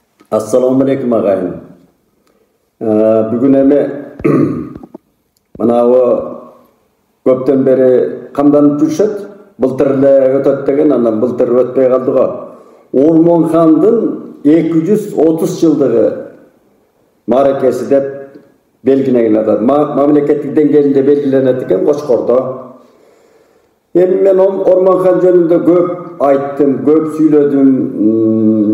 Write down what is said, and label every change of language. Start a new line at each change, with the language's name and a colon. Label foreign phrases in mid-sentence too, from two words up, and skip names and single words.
Arabic: السلام عليكم agayın.
Kyrgyz: Бүгүн эми көптөн бери камданып жүршөт. Былтыр эле өтөт деген, анан былтыр өтпөй калды го. Ормонхандын 230 жылдыгы мааракеси деп белгиленген атат. Мамлекеттик деңгээлинде белгиленет экен Кочкордо. Эми мен Ормонхан жөнүндө көп айттым, көп сүйлөдүм.